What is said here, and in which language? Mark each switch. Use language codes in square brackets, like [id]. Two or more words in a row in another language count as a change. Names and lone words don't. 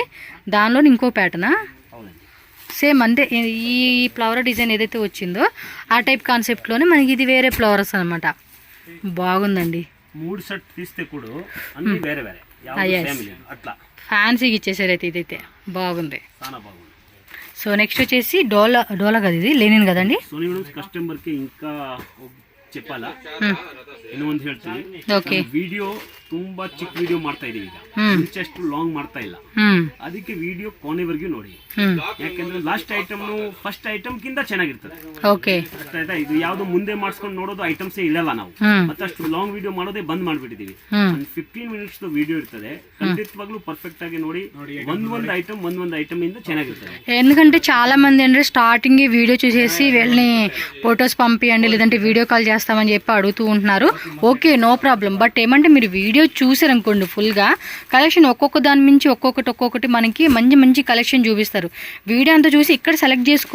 [te] దానిలో ఇంకో ప్యాటర్నా సేమ్ అంటే ఈ [en] flower design [te] ఏదైతే వచ్చిందో ఆ [en] type concept [te] మనకి ఇది వేరే ఫ్లవర్స్ అనమాట. బాగుందండి. 3 సెట్ తీస్తే కూడా అన్ని వేరే వేరే అట్లా ఫ్యాన్సీకి ఇచ్చేసారు అయితే. ఇదైతే బాగుంది. [en] so next [te] వచ్చేసి డోలా కదా, ఇది లెనిన్ కదండి. కస్టమర్కి ఇంకా చెప్పాలా [kn] ಇನ್ನೊಂದು ಹೇಳ್ತೀನಿ. ವಿಡಿಯೋ ತುಂಬಾ ಚಿಕ್ಕ ವಿಡಿಯೋ ಮಾಡ್ತಾ ಇದೀವಿ ಈಗ, ಇಂಚಷ್ಟು ಲಾಂಗ್ ಮಾಡ್ತಾ ಇಲ್ಲ. ಅದಕ್ಕೆ ವಿಡಿಯೋ ಕೊನೆವರೆಗೂ ನೋಡಿ, ಯಾಕಂದ್ರೆ [en] last item first item [kn] ಕಿಂತ ಚೆನ್ನಾಗಿರ್ತದೆ. ಆಯ್ತಾ? ಇದು ಯಾವ್ದು ಮುಂದೆ ಮಾಡಿಸ್ಕೊಂಡು ನೋಡೋದು ಐಟಮ್ಸೇ ಇಡಲ್ಲ ನಾವು, ಮತ್ತಷ್ಟು [en] long video [kn] ಮಾಡೋದೇ ಬಂದ್ ಮಾಡ್ಬಿಟ್ಟಿದೀವಿ. 15 [en] minutes video [kn] ಇರ್ತದೆ, ಖಂಡಿತವಾಗ್ಲೂ ಪರ್ಫೆಕ್ಟ್ ಆಗಿ ನೋಡಿ. ಒಂದೊಂದು ಐಟಮ್ ಇಂದ ಚೆನ್ನಾಗಿರ್ತದೆ. [te] ఎందుకంటే చాలా మంది అంటే [en] starting video [te] చూసేసి వెళ్ళి ఫొటోస్ పంపియండి లేదంటే [en] video call [te] చేస్తామని చెప్పి అడుగుతూ ఉంటున్నారు. [en] okay, no problem. [te] బట్ ఏమంటే మీరు వీడియో చూసారనుకోండి ఫుల్గా కలెక్షన్ ఒక్కొక్క దాని నుంచి ఒక్కొక్కటి మనకి మంచి కలెక్షన్ చూపిస్తారు. వీడియో అంతా చూసి ఇక్కడ సెలెక్ట్ చేసుకోండి.